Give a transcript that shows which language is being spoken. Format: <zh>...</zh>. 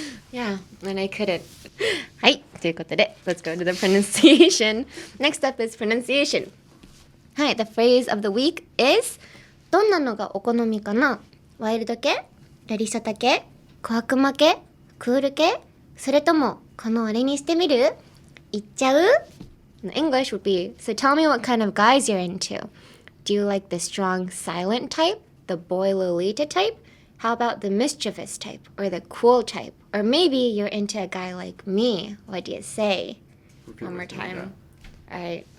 <en>Yeah, and I couldn't.</en> <ja>はい、ということで</ja> <en>let's go to the pronunciation. Next up is pronunciation. はい、the phrase of the week is</en> <ja>どんなのがお好みかな？ワイルド系？ロリショタ系？小悪魔系？クール系？それともこの俺にしてみる？行っちゃう？</ja> <en>In English would be, so tell me what kind of guys you're into. Do you like the strong silent type? The boy Lolita type? How about the mischievous type or the cool type? Or maybe you're into a guy like me. What do you say? One more time. All right.</en>